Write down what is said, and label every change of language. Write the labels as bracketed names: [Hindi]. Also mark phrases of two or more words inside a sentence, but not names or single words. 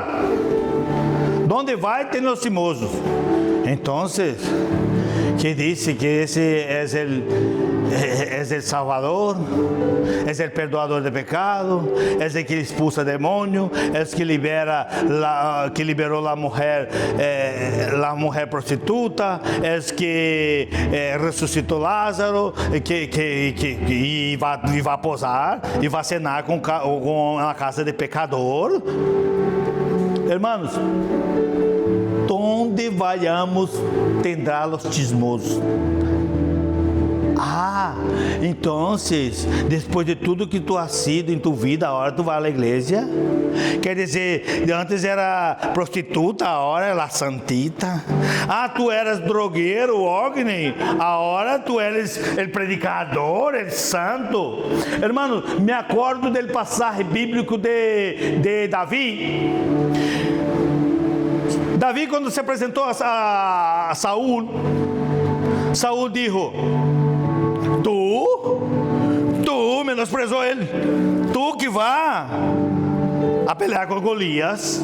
[Portuguese] Onde vai, tem os chismosos. Então, que disse que esse é o Salvador, é o perdoador de pecado, é o que expulsa demônio, é o que liberou a mulher prostituta, é o que ressuscitou Lázaro, e vai posar e vai cenar com a casa de pecador. [Spanish] Irmãos, onde vayamos tendrá los chismosos. [Portuguese] Então, depois de tudo que [Spanish] tu has sido [Portuguese] em tua vida, agora tu vai à igreja? Quer dizer, antes era prostituta, agora é [Spanish] la santita. Tu eras drogueiro, Ogni, agora tu eres el predicador, el santo. Hermano, me acordo del pasaje bíblico de Davi. [Portuguese] Davi, quando se apresentou a Saúl, Saúl disse: tu menosprezou ele, tu que vá a pelear com Golias.